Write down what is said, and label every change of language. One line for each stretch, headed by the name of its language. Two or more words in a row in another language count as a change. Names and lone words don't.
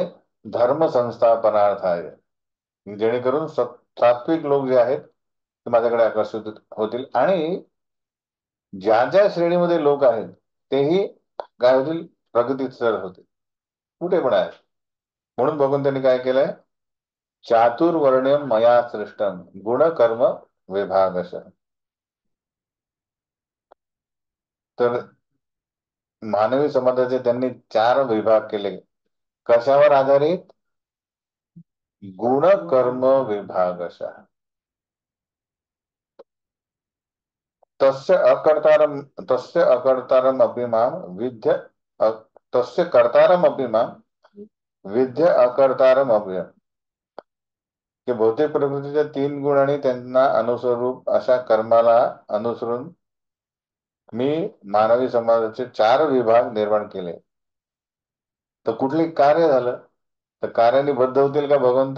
Sanskrit: धर्म संस्थापनार्थाय,
Marathi: जेणेकरून सात्विक लोक जे आहेत ते माझ्याकडे आकर्षित होतील, आणि ज्या ज्या श्रेणीमध्ये लोक आहेत तेही काय होतील? प्रगतीत सर होतील, कुठे पण आहेत. म्हणून बघून त्यांनी काय केलंय?
Sanskrit: चातुर्वर्ण्यम मया सृष्टम गुण कर्म विभागश.
Marathi: तर मानवी समाजाचे त्यांनी 4 विभाग केले. कशावर आधारित?
Sanskrit: गुण कर्म विभागश. तस्य अकर्तारम तस्य अकर्तारम अपि मां विद्य अ- तस्य कर्तारम अपि मां विद्य अकर्तारम अपि,
Marathi: की भौतिक प्रकृतीच्या तीन गुण आणि त्यांना अनुस्वरूप अशा कर्माला अनुसरून मी मानवी समाजाचे चार विभाग निर्माण केले. तर कुठले कार्य झालं, तर कार्याने बद्ध होतील का भगवंत?